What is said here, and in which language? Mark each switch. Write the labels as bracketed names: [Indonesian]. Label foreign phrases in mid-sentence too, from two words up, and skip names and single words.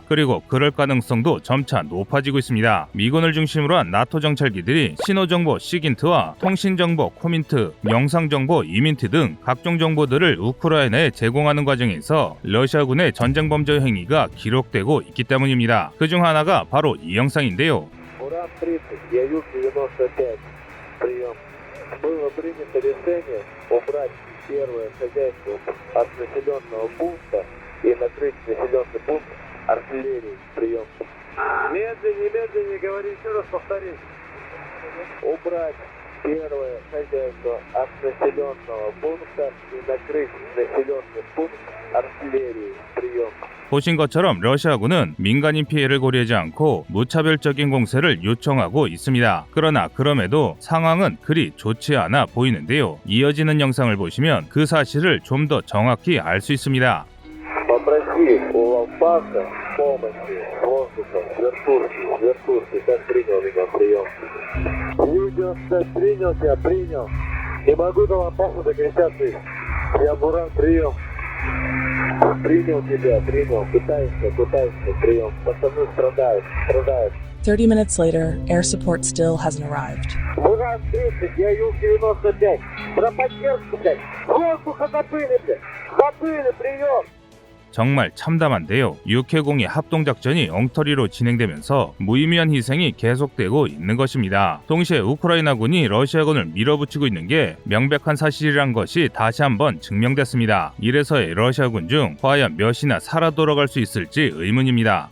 [Korean] 그리고 그럴 가능성도 점차 높아지고 있습니다. 미군을 중심으로 한 나토 정찰기들이 신호정보 시긴트와 통신정보 코민트, 영상정보 이민트 등 각종 정보들을 우크라이나에 제공하는 과정에서 러시아군의 전쟁범죄 행위가 기록되고 있기 때문입니다. 그중 하나가 바로 이 영상인데요. [Russian] Было принято решение убрать первое хозяйство от населенного пункта и накрыть населенный пункт артиллерией. Прием. Медленнее, говори еще раз, повтори. Убрать первое хозяйство от населенного пункта и накрыть населенный пункт артиллерией. Прием. [Korean] 보신 것처럼 러시아군은 민간인 피해를 고려하지 않고 무차별적인 공세를 요청하고 있습니다. 그러나 그럼에도 상황은 그리 좋지 않아 보이는데요. 이어지는 영상을 보시면 그 사실을 좀 더 정확히 알 수 있습니다. [Russian] Попроси у Лампаса помощи с воздуха, вертушки, как принял меня прием. Видео, принял тебя, принял. Не могу до Лампаса докричаться. Я Буран, прием. Принял тебя, принял. Пытаемся, прием. Пацаны страдают. [English] 30 minutes later, air support still hasn't arrived. [Russian] Буран 30, я Юг-95. Про поддержку, блядь. Воздуха забыли, прием. [Korean] 정말 참담한데요. 육해공의 합동작전이 엉터리로 진행되면서 무의미한 희생이 계속되고 있는 것입니다. 동시에 우크라이나군이 러시아군을 밀어붙이고 있는 게 명백한 사실이란 것이 다시 한번 증명됐습니다. 이래서의 러시아군 중 과연 몇이나 살아 돌아갈 수 있을지 의문입니다.